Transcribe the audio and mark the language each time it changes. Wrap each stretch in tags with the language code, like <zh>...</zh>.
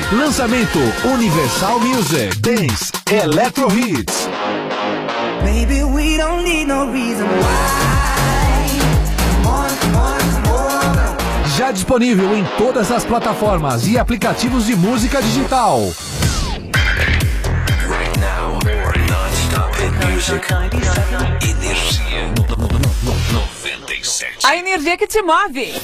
<pt>Lançamento Universal Music. Dance Electro Hits.</pt> <en>Baby, we don't need no reason why.</en> <pt>Já disponível em todas as plataformas e aplicativos de música digital. Energia 97. A energia que te move.</pt>